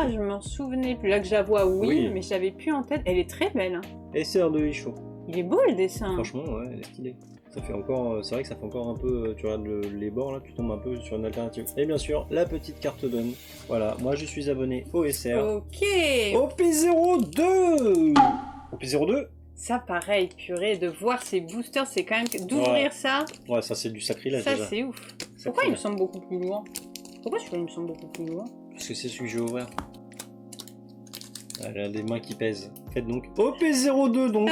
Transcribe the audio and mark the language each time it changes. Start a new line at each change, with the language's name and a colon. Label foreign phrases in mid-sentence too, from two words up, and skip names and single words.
French: Ah, je m'en souvenais plus. Là que je la vois, oui, mais je l'avais plus en tête. Elle est très belle. Hein. SR de Isho. Il est beau le dessin. Franchement, ouais, elle est stylée. Ça fait encore, c'est vrai que ça fait encore un peu, tu regardes les bords là, tu tombes un peu sur une alternative. Et bien sûr, la petite carte donne. Voilà, moi je suis abonné au SR. Ok. OP02. OP02. Ça, pareil, purée, de voir ces boosters, c'est quand même d'ouvrir Ouais. ça. Ouais, ça c'est du sacrilège Ça, déjà. c'est ouf. Pourquoi il me semble beaucoup plus lourd? Pourquoi celui-là il me semble beaucoup plus lourd? Parce que c'est celui que je vais ouvrir. Elle a des mains qui pèsent. Faites donc OP02 donc.